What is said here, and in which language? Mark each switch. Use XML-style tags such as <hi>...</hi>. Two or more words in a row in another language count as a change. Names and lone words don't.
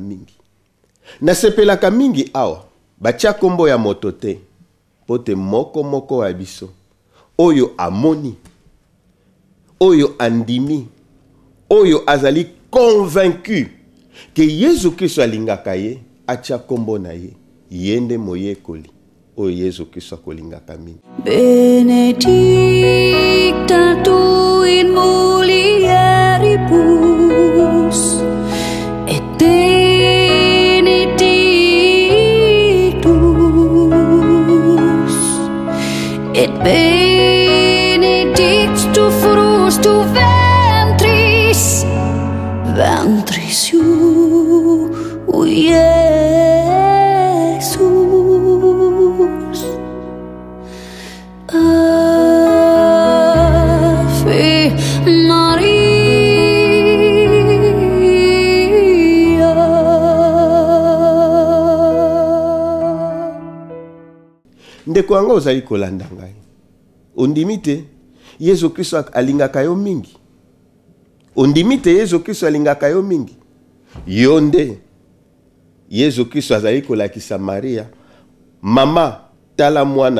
<ln>mingi nasepelaka mingi awa batia kombo ya moto te pote moko ya biso oyo amoni oyo andimi oyo azali</ln> <fr>convaincu que</fr> <ln>Yesu Kristo alingaka ye atia kombo na ye yende moyekoli oyo Yesu Kristo akolingaka mingi.</ln> <la>Benedicta tu in mulieribus et benedictus et benedictus fructus tu ventris Jesus. Ave Maria.</la> <ln>Ndeko anga ozali kolanda ngai ondimi te Yesu Kristo alingaka yo mingi ondimi te Yesu Kristo alingaka yo mingi yo nde Yesu Kristo azali kolakisa Maria mama tala mwana</ln>